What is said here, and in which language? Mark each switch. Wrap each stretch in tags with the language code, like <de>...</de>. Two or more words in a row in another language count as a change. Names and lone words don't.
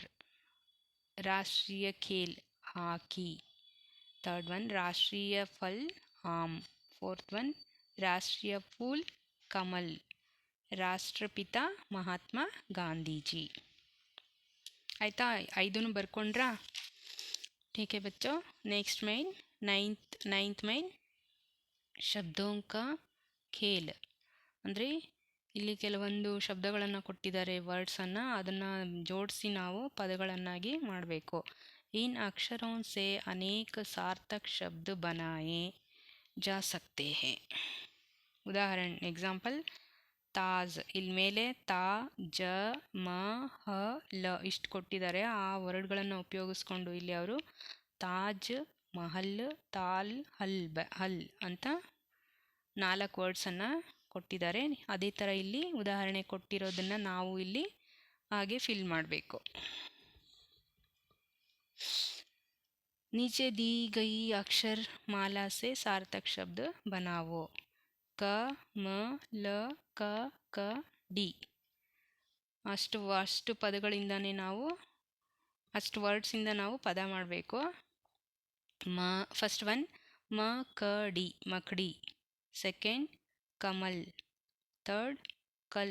<hi>राष्ट्रीय खेल हॉकी.</hi> <en>third one</en> <hi>राष्ट्रीय फल आम.</hi> <en>fourth one</en> <hi>राष्ट्रीय फूल कमल. राष्ट्रपिता महात्मा गांधीजी.</hi> <kn>ಆಯಿತಾ? 5 ಬರ್ಕೊಂಡ್ರಾ?</kn> <hi>ठीक है बच्चों. नेक्स्ट मेन 9th मेन शब्दों का खेल.</hi> <kn>ಅಂದರೆ ಇಲ್ಲಿ ಕೆಲವೊಂದು ಶಬ್ದಗಳನ್ನು ಕೊಟ್ಟಿದ್ದಾರೆ, ವರ್ಡ್ಸನ್ನು. ಅದನ್ನು ಜೋಡಿಸಿ ನಾವು ಪದಗಳನ್ನಾಗಿ ಮಾಡಬೇಕು.</kn> <hi>इन अक्षरों से अनेक सार्थक शब्द बनाए जा सकते हैं.</hi> <kn>ಉದಾಹರಣೆ ಎಕ್ಸಾಂಪಲ್, ತಾಜ್. ಇಲ್ಲಿ ಮೇಲೆ ತಾ, ಜ, ಮ, ಹ, ಲ ಇಷ್ಟು ಕೊಟ್ಟಿದ್ದಾರೆ. ಆ ವರ್ಡ್ಗಳನ್ನು ಉಪಯೋಗಿಸ್ಕೊಂಡು ಇಲ್ಲಿ ಅವರು ತಾಜ್ ಮಹಲ್, ತಾಲ್, ಹಲ್ ಅಂತ 4 ವರ್ಡ್ಸನ್ನು ಕೊಟ್ಟಿದ್ದಾರೆ. ಅದೇ ಥರ ಇಲ್ಲಿ ಉದಾಹರಣೆ ಕೊಟ್ಟಿರೋದನ್ನು ನಾವು ಇಲ್ಲಿ ಹಾಗೆ ಫಿಲ್ ಮಾಡಬೇಕು.</kn> <hi>नीचे दी गई अक्षर माला से सार्थक शब्द बनाओ.</hi> <kn>ಕ, ಮ, ಲ, ಕ, ಕ, ಡಿ. ಅಷ್ಟು ಪದಗಳಿಂದನೇ ನಾವು ಅಷ್ಟು ವರ್ಡ್ಸಿಂದ ನಾವು ಪದ ಮಾಡಬೇಕು.</kn> <en>first one</en> <kn>ಮ, ಕ, ಡಿ ಮಕಡಿ. ಸೆಕೆಂಡ್ ಕಮಲ್. ಥರ್ಡ್ ಕಲ್.</kn>